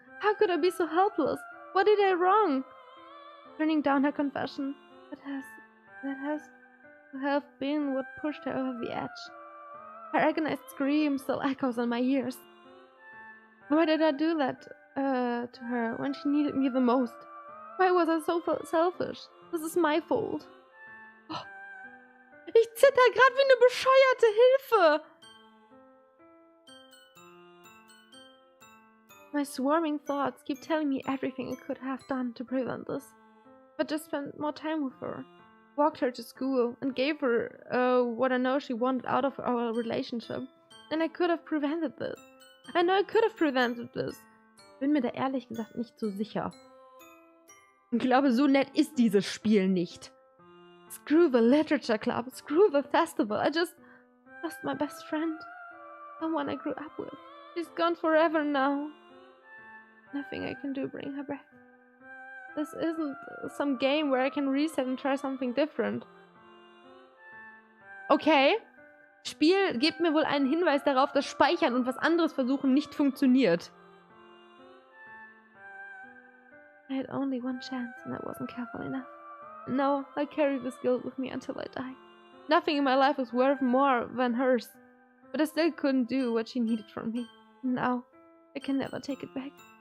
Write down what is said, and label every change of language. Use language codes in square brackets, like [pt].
[en] How could I be so helpless? What did I wrong? Turning down her confession. That has to have been what pushed her over the edge. Her agonized scream still echoes in my ears. Why did I do that to her when she needed me the most? Why was I so selfish? This is my fault. [de] Oh, ich zitter grad wie eine bescheuerte Hilfe! [en] My swarming thoughts keep telling me everything I could have done to prevent this. But just spent more time with her. Walked her to school and gave her what I know she wanted out of our relationship. And I could have prevented this. I know I could have prevented this. [de] Bin mir da ehrlich gesagt nicht so sicher. Ich glaube, so nett ist dieses Spiel nicht. [en] Screw the literature club. Screw the festival. I just lost my best friend. Someone I grew up with. She's gone forever now. Nothing I can do bring her back. This isn't some game where I can reset and try something different. Okay. [de] Spiel gibt mir wohl einen Hinweis darauf, dass Speichern und was anderes versuchen nicht funktioniert. [en] I had only one chance and I wasn't careful enough. No, I carry this guilt with me until I die. Nothing in my life was worth more than hers. But I still couldn't do what she needed from me. Now, I can never take it back.